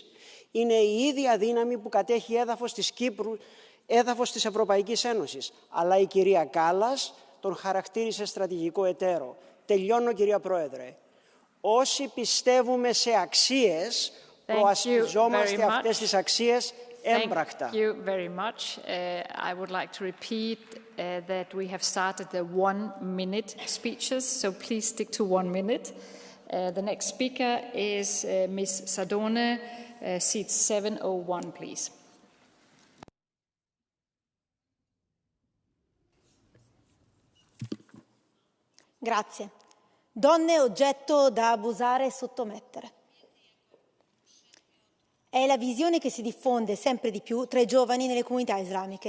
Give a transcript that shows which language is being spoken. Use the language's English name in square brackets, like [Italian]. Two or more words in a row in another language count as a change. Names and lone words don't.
[Greek] Είναι η ίδια δύναμη που κατέχει έδαφος της Κύπρου, έδαφος της Ευρωπαϊκής Ένωσης. Αλλά η κυρία Κάλλας τον χαρακτήρισε στρατηγικό εταίρο. Τελειώνω, κυρία Πρόεδρε. Όσοι πιστεύουμε σε αξίες, προασπιζόμαστε αυτές τις αξίες έμπρακτα. [English] Thank you very much. I would like to repeat that we have started the 1-minute speeches, so please stick to 1 minute. The next speaker is Ms. Sardone, seat 701, please. [Italian] Grazie. Donne oggetto da abusare e sottomettere. È la visione che si diffonde sempre di più tra i giovani nelle comunità islamiche.